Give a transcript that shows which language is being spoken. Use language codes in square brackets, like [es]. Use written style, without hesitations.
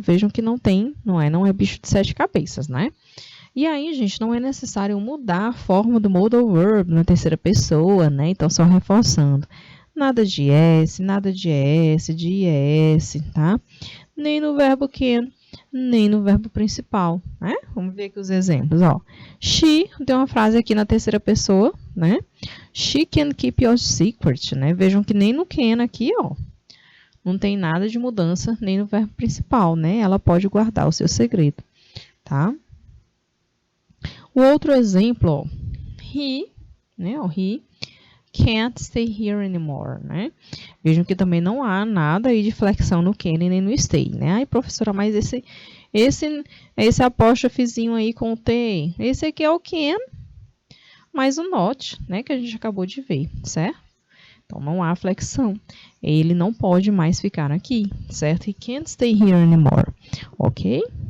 [pt] Vejam que não é bicho de 7 cabeças, né? E aí, gente, não é necessário mudar a forma do modal verb na terceira pessoa, né? Então, só reforçando. Nada de S, nada de S, de IS, tá? Nem no verbo can, nem no verbo principal, né? Vamos ver aqui os exemplos, ó. She, tem uma frase aqui na terceira pessoa, né? [en] She can keep your secret, [pt] né? Vejam que nem no can aqui, ó, não tem nada de mudança, nem no verbo principal, né? Ela pode guardar o seu segredo, tá? O outro exemplo, ó, he, né? O [en] he can't stay here anymore, [pt] né? Vejam que também não há nada aí de flexão no can nem no stay, né? Ai, professora, mas esse apóstrofozinho aí com o T, esse aqui é o can, mais o not, né? Que a gente acabou de ver, certo? Então, não há flexão. Ele não pode mais ficar aqui, certo? [en] He can't stay here anymore, ok?